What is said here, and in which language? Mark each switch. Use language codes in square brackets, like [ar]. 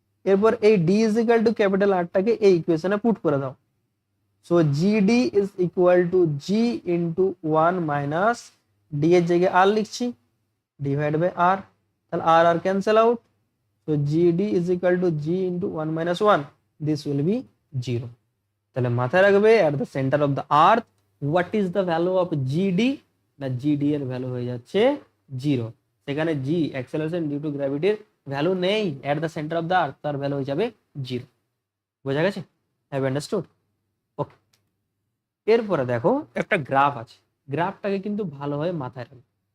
[bn] এরপর এই d is equal to capital R টাকে এই ইকুয়েশনে পুট করে দাও। [en] So gd is equal to g into 1 minus d এর জায়গায় r লিখছি, divide by r, তাহলে r r cancel out, so gd is equal to g into 1 minus 1, this will be 0। [bn] তাহলে মাথায় রাখবে [en] at the center of the earth what is the value of gd? [bn] না, gd এর value হয়ে যাচ্ছে 0। সেখানে g acceleration due to gravity এর value নেই [en] at the center of the earth, [bn] তার ভ্যালু হয়ে যাবে 0। বোঝা গেছে? [en] Have understood? [bn] ওকে, এরপরে দেখো একটা গ্রাফ আছে, গ্রাফটাকে কিন্তু ভালোভাবে মাথায় রাখবে।